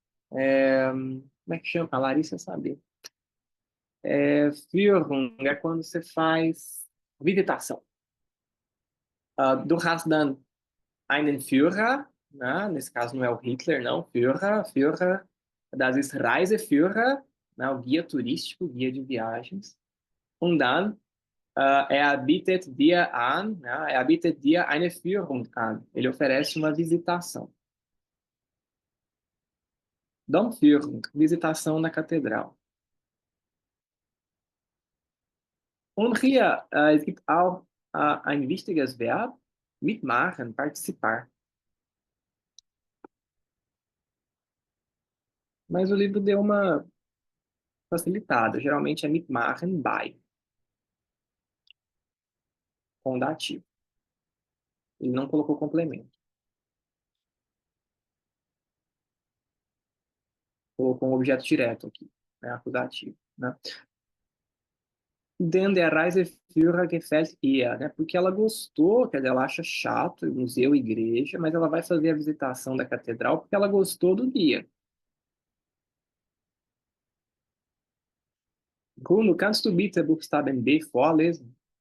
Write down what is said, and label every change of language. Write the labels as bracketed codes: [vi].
[pt] Como é que chama? A Larissa sabe. Führung é quando você faz visitação. [de] Du hast dann einen Führer, né? [pt] Nesse caso não é o Hitler, não. [de] Führer, das ist Reiseführer, né? [pt] O guia turístico, guia de viagens. [de] Und dann, er bietet dir an, [pt] né? [de] Er bietet dir eine Führung an. [pt] Ele oferece uma visitação. Domführung, visitação na catedral. [de] Und hier, es gibt auch ein wichtiges Verb, mitmachen, participar. [pt] Mas o livro deu uma facilitada. Geralmente é mitmachen bei, com dativo. Ele não colocou complemento. Colocou um objeto direto aqui, né, acusativo, né? [de] Denn der Reiseführer gefällt ihr, né? [pt] Porque ela gostou, quer dizer, ela acha chato museu, igreja, mas ela vai fazer a visitação da catedral porque ela gostou do guia. [de] Bruno, kannst du bitte Buchstaben B vorlesen?